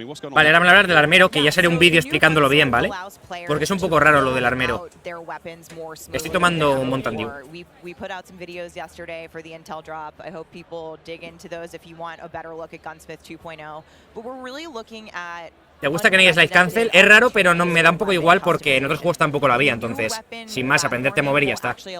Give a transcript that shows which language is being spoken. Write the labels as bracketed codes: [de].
[es] Vale, ahora vamos a hablar del armero, que ya seré un vídeo explicándolo bien, ¿vale? Porque es un poco raro lo del armero. Estoy tomando un Mountain Dew. [en] We put out some videos yesterday for the Intel drop. I hope people dig into those if you want a better look at Gunsmith 2.0. But we're really looking at. [es] ¿Te gusta que no haya Slide Cancel? Es raro, pero no me da un poco igual porque en otros juegos tampoco lo había, entonces, sin más, aprenderte a mover y ya está.